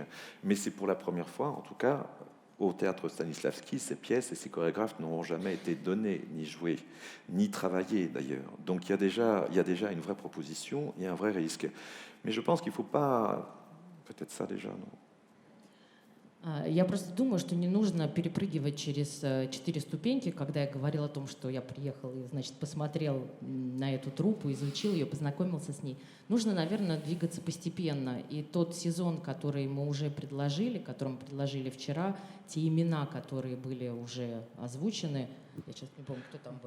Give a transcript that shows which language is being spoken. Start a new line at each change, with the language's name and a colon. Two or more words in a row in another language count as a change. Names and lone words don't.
French: Mais c'est pour la première fois, en tout cas, au théâtre Stanislavski, ces pièces et ces chorégraphes n'auront jamais été donnés, ni joués, ni travaillés d'ailleurs. Donc il y a déjà une vraie proposition et un vrai risque. Mais je pense qu'il ne faut pas... Peut-être ça déjà, non?
Russian: Я просто думаю, что не нужно перепрыгивать через 4 ступеньки, когда я говорил о том, что я приехал и, значит, посмотрел на эту труппу, изучил ее, познакомился с ней. Нужно, наверное, двигаться постепенно. И тот сезон, который мы уже предложили, который мы предложили вчера, те имена, которые были уже озвучены, я сейчас не помню, кто там был.